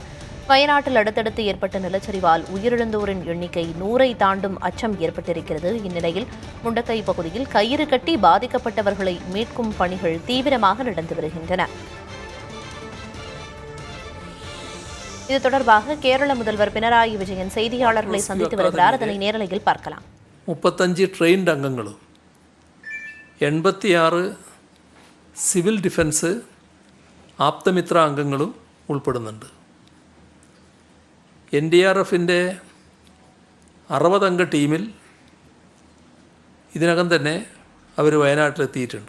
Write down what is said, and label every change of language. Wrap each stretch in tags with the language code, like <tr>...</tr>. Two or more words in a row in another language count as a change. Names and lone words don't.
<ta>வயநாட்டில் அடுத்தடுத்து ஏற்பட்ட நிலச்சரிவால் உயிரிழந்தோரின் எண்ணிக்கை 100ஐ தாண்டும் அச்சம் ஏற்பட்டிருக்கிறது. இந்நிலையில் முண்டக்கை பகுதியில் கயிறு கட்டி பாதிக்கப்பட்டவர்களை மீட்கும் பணிகள் தீவிரமாக நடந்து வருகின்றன. இது தொடர்பாக கேரள முதல்வர் பினராயி விஜயன் செய்தியாளர்களை சந்தித்து வருகிறார். அதனை நேரலையில் பார்க்கலாம்.</ta> <ml>35 ട്രെയിൻഡ് അംഗങ്ങളും 86</ml> <en>civil defence</en> <ml>ആപ്തമിത്ര അംഗങ്ങളും ഉൾപ്പെടുന്നുണ്ട്. NDRFിൻ്റെ 60 അംഗ ടീമിൽ ഇതിനകം തന്നെ അവർ വയനാട്ടിലെത്തിയിട്ടുണ്ട്.</ml>